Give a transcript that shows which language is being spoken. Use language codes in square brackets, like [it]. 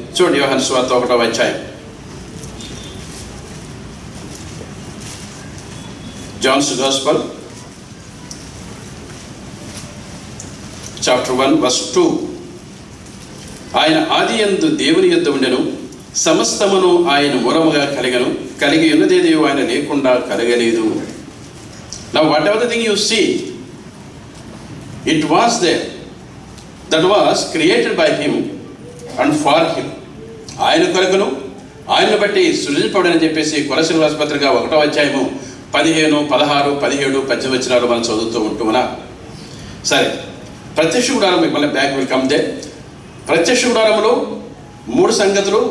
[te] చూడండి, యోహాను సువార్త 1వ అధ్యాయం, జాన్స్ గాస్పెల్ చాప్టర్ 1 verse 2. ఆయన ఆది యందు దేవుని యొద్ద ఉండెను, సమస్తమును ఆయన మూలముగా కలిగి ఉన్నదేది ఆయన లేకుండా కలగలేదు. [en] Now whatever the thing you see, it was there, that was created by him and for him. [te] ఆయన కొరకును ఆయనను బట్టి సృజింపబడని చెప్పేసి కొలస్సీయులకు రాసిన పత్రిక 1వ అధ్యాయము 15, 16, 17, 18 వచనాలు మనం చదువుతూ ఉంటున్నా. సరే, ప్రత్యక్ష గుడారం, మళ్ళీ బ్యాక్ విల్ కమ్ దే. ప్రత్యక్ష గుడారములో 3 సంగతులు.